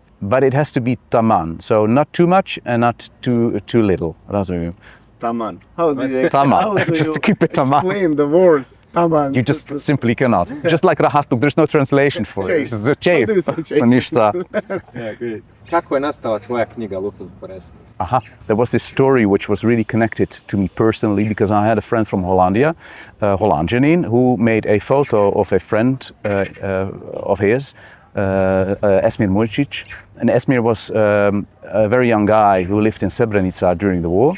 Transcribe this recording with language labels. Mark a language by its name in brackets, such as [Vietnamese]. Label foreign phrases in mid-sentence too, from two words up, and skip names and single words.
[English] But it has to be taman, so not too much and not too little. Taman. How do you Taman. Just to keep it taman. Explain the words taman. You just simply cannot. Just like rahatluk, there's no translation for it. It's a How do you say čej? [Bosnian] Ništa. [English] Yeah, great. [Bosnian] Kako je nastala tvoja knjiga Looking for Esmir? [English] There was this story which was really connected to me personally, because I had a friend from Hollandia, Hollandianine, who made a photo of a friend of his, Esmir Mujičić. And Esmir was a very young guy who lived in Srebrenica during the war.